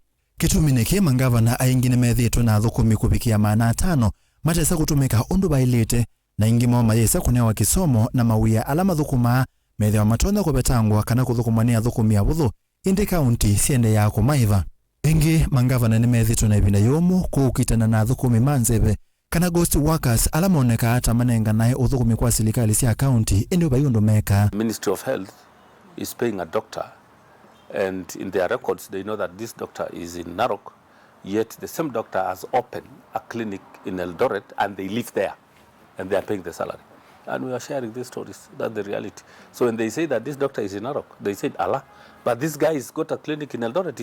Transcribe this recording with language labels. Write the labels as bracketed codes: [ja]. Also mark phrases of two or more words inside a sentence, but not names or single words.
[kam] Kitumi ni kima ngavana aingi nemethitwe na athukumi kubikia maana 5 matesa kutumika undu bailite na ingi moma yesa kunewa kisomo na mawia alama thukuma methewa matonda kubetangwa kana kuthukuma ni athukumi abuthu indi county siende ya kumaiva. Ingi mangavana nemethitwe na ibinda yomu kuukitana na athukumi manzebe kana [en] ghost workers [kam] alama oneka hata manenga nae uthukumi kwa silikali sia county indi ubayundu meka. [en] Ministry of Health is paying a doctor, and in their records they know that this doctor is in Narok, yet the same doctor has opened a clinic in Eldoret and they live there and they are paying the salary. And we are sharing these stories. That's the reality. So when they say that this doctor is in Narok, they said Allah, but this guy has got a clinic in Eldoret.